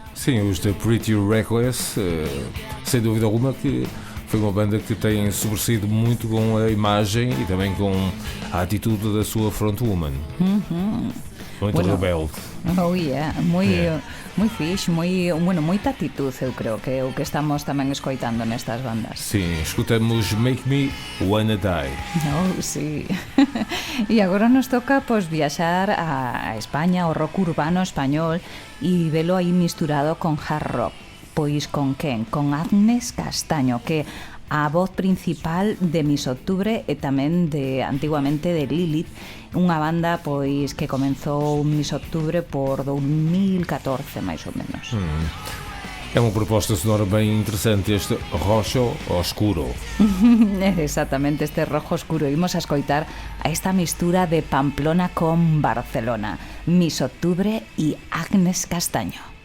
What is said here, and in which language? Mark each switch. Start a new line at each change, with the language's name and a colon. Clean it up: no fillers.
Portuguese: Sim, os The Pretty Reckless, sem dúvida alguma que foi uma banda que tem sobressaído muito com a imagem e também com a atitude da sua frontwoman. Muito Bueno, rebelde.
Galician: Oh yeah, moi fixe, moita actitud, eu creo que é o que estamos tamén escoitando nestas bandas.
Portuguese: Sim, escutamos Make Me Wanna Die.
Galician: Oh, sí. E agora nos toca pois viaxar a España, ao rock urbano español e velo aí misturado con hard rock. Pois con quen? Con Agnes Castaño, que a voz principal de Miss Octubre e tamén de antiguamente de Lilith, unha banda pois que comenzou Miss Octubre por 2014 máis ou menos.
Portuguese: É uma proposta sonora bem interessante, este roxo oscuro.
Galician: Exactamente, este rojo oscuro. Imos a escoitar a esta mistura de Pamplona con Barcelona, Miss Octubre e Agnes Castaño.